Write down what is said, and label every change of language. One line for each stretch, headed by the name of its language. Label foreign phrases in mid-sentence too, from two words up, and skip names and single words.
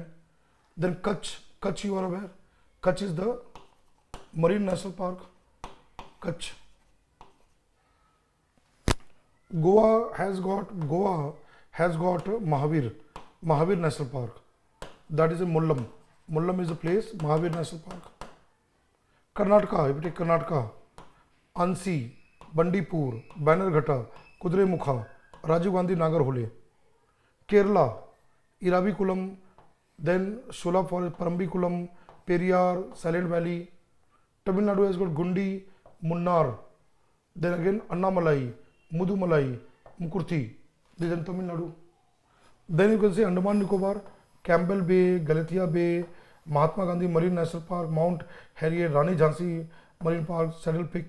English: Then Kutch you are aware, Kutch is the Marine National Park, Kutch. Goa has got Mahavir National Park. That is in Mullam. Mullam is a place, Mahavir National Park. Karnataka, if you take Karnataka, Ansi, Bandipur, Banerghatta, Kudremukha, Rajiv Gandhi Nagarhole. Kerala, Iravikulam, then Shola Forest, Parambikulam, Periyar, Silent Valley. Tamil Nadu has got Gundi, Munnar, then again Annamalai, Mudumalai, Mukurthi. This is in Tamil Nadu. Then you can say Andaman Nicobar, Campbell Bay, Galathea Bay, Mahatma Gandhi Marine National Park, Mount Harriet, Rani Jhansi Marine Park, Saddle Peak.